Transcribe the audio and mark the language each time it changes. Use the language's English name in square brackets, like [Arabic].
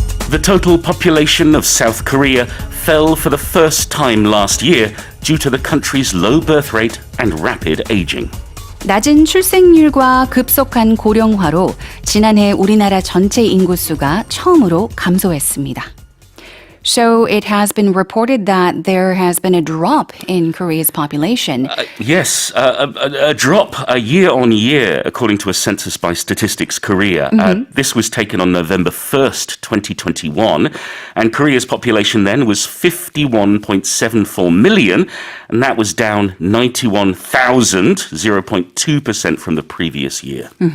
[English] The total population of South Korea fell for the first time last year due to the country's low birth rate and rapid aging. [Korean] 낮은 출생률과 급속한 고령화로 지난해 우리나라 전체 인구수가 처음으로 감소했습니다. [English] So it has been reported that there has been a drop in Korea's population. Yes, a drop year on year, according to a census by Statistics Korea. This was taken on November 1st, 2021, and Korea's population then was 51.74 million, and that was down 91,000, 0.2% from the previous year.